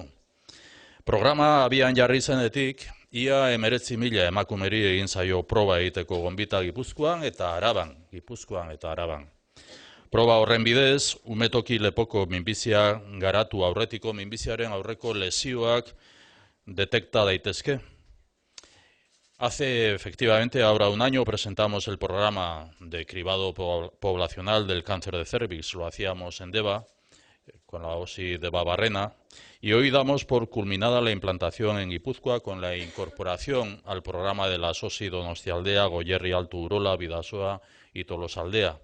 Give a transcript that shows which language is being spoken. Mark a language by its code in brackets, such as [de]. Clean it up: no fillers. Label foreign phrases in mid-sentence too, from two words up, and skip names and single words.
[eu] Programa abian jarri zenetik, ia 19.000 emakumeri egin zaio proba egiteko gonbita Gipuzkoan eta Araban. Proba horren bidez, umetoki lepoko minbizia garatu aurretiko minbiziaren aurreko lesioak detekta daitezke. [es] Hace efectivamente ahora un año presentamos el programa de cribado poblacional del cáncer de cérvix, lo hacíamos en Deba, con la OSI Debabarrena, y hoy damos por culminada la implantación en Guipúzcoa con la incorporación al programa de las OSI Donostialdea, Goierri Alto Urola, Bidasoa y Tolosaldea.